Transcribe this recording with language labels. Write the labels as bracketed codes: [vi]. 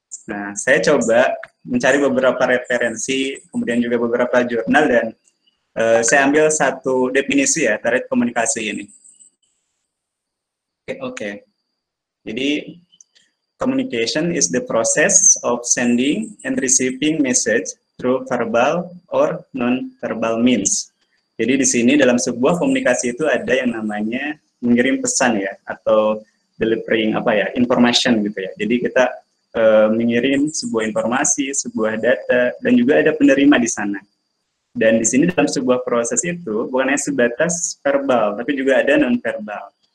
[id] Nah, saya coba mencari beberapa referensi, kemudian juga beberapa jurnal, dan saya ambil satu definisi ya terkait komunikasi ini. Oke. Jadi [en] communication is the process of sending and receiving message through verbal or non-verbal means. [id] Jadi di sini dalam sebuah komunikasi itu ada yang namanya mengirim pesan ya, atau [en] delivering information [id] gitu ya. Jadi kita mengirim sebuah informasi, sebuah data, dan juga ada penerima di sana. Dan di sini dalam sebuah proses itu bukan hanya sebatas verbal, tapi juga ada non-verbal.